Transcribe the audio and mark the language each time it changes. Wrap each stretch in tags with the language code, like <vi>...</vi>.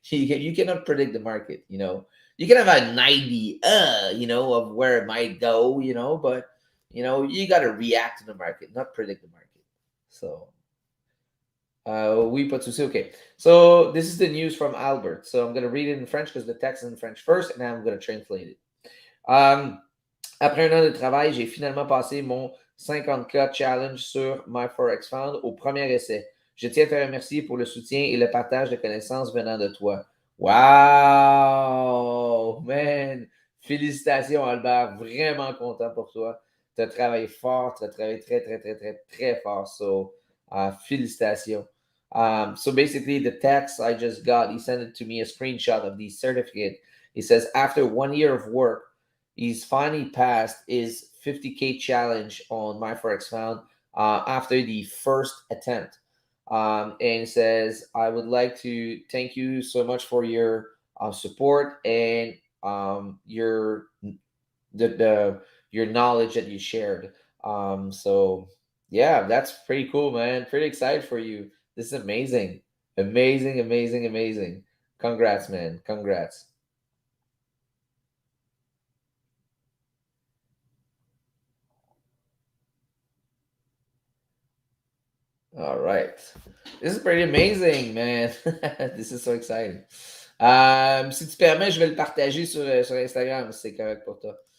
<en>You cannot predict the market. You can have a 90, of where it might go, but you got to react to the market, not predict the market.</en> <fr>So, oui, pas de souci. Okay.</fr> <en>So, this is the news from Albert. So, I'm going to read it in French because the text is in French first, and then I'm going to translate it.</en> <fr>Après un an de travail, j'ai finalement passé mon 50K challenge sur My Forex Fund au premier essai. Je tiens à te remercier pour le soutien et le partage de connaissances venant de toi. Wow! Man! Félicitations, Albert. Vraiment content pour toi. Tu as travaillé fort. Tu as travaillé très, très, très, très, très fort. So, félicitations.</fr> <en>So basically, the text I just got, he sent it to me a screenshot of the certificate. He says, after 1 year of work, he's finally passed his 50K challenge on My Forex Found after the first attempt. And says, I would like to thank you so much for your support and the your knowledge that you shared. So yeah, that's pretty cool, man. Pretty excited for you. This is amazing, amazing, amazing, amazing. Congrats, man. Congrats. All right. This is pretty amazing, man. This is so exciting.</en> <fr>Si tu permets, je vais le partager sur Instagram si c'est correct pour toi.</fr>